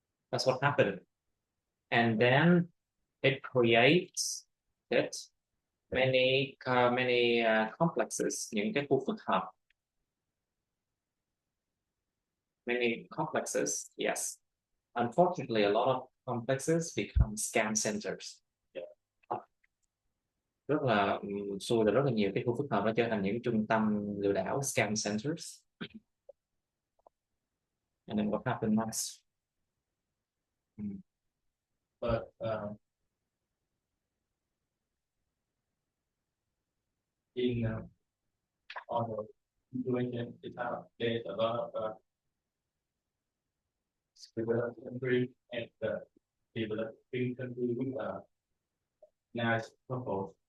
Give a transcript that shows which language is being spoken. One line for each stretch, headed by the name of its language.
English: That's what happened. And then it creates many complexes,
Vietnamese: những cái khu phức hợp.
English: Many complexes, yes. Unfortunately, a lot of complexes become scam centers.
Vietnamese: Rất là xui là rất là nhiều cái khu phức hợp nó trở thành những trung tâm lừa đảo, scam centers.
English: And then what happened next? But in on the situation, there's a lot of developed country and developing country with a nice purpose.